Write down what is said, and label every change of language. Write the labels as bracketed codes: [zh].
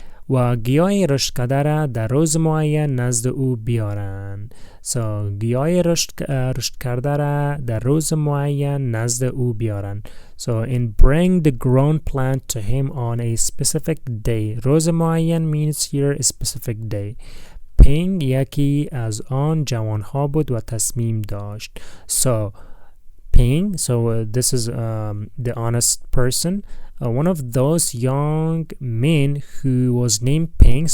[fa] و گیاه رشد کرده را در روز معین نزد او بیارن. So گیاه رشد کرده را در روز معین نزد او بیارن. [en] So and bring the grown plant to him on a specific day. [fa] روز معین [en] means here a specific day. [fa] پینگ یکی از آن جوانها بود و تصمیم داشت. [en] So Ping, so this is the honest person, one of those young men who was named Ping.